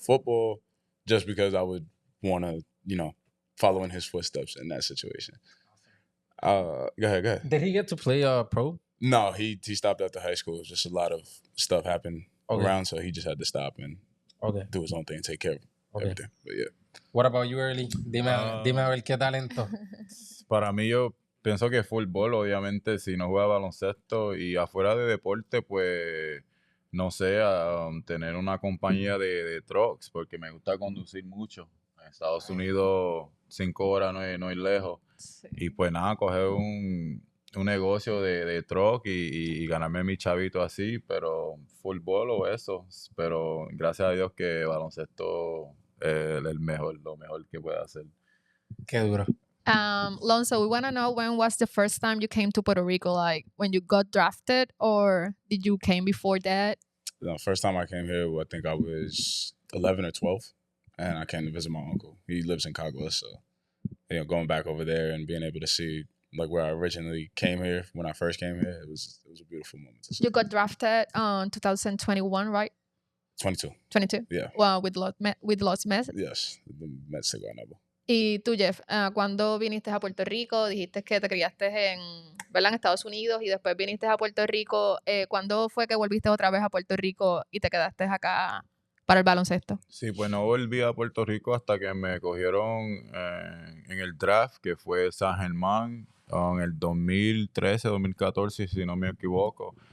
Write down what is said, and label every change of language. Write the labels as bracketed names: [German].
[English] Football, just because I would want to, follow in his footsteps in that situation. Go ahead. Did he get to play pro? No, he stopped after high school. Just a lot of stuff happened around, so he just had to stop and do his own thing, take care of everything. But yeah. What about you, [Spanish] Early? Dime a ver qué talento. Para mí yo pienso que fútbol, obviamente, si no juega baloncesto y afuera de deporte, pues, no sé, tener una compañía de trucks, porque me gusta conducir mucho. En Estados Unidos, 5 horas no es lejos. Sí. Y pues nada, coger un negocio de truck y ganarme mi chavito así, pero fútbol o eso. Pero gracias a Dios que baloncesto es lo mejor que puede hacer. Qué duro. [English] Alonzo, we want to know when was the first time you came to Puerto Rico, like when you got drafted, or did you came before that? The first time I came here, I think I was 11 or 12, and I came to visit my uncle. He lives in Cagua, so going back over there and being able to see like where I originally came here when I first came here, it was a beautiful moment to see. You got drafted on 2021, right? 22. 22. Yeah. Well, with Los Mets. Yes, the Mets took our number. [Spanish] Y tú, Jeff, cuando viniste a Puerto Rico, dijiste que te criaste ¿verdad? En Estados Unidos y después viniste a Puerto Rico. ¿Cuándo fue que volviste otra vez a Puerto Rico y te quedaste acá para el baloncesto? Sí, pues no volví a Puerto Rico hasta que me cogieron en el draft, que fue San Germán, en el 2013, 2014, si no me equivoco.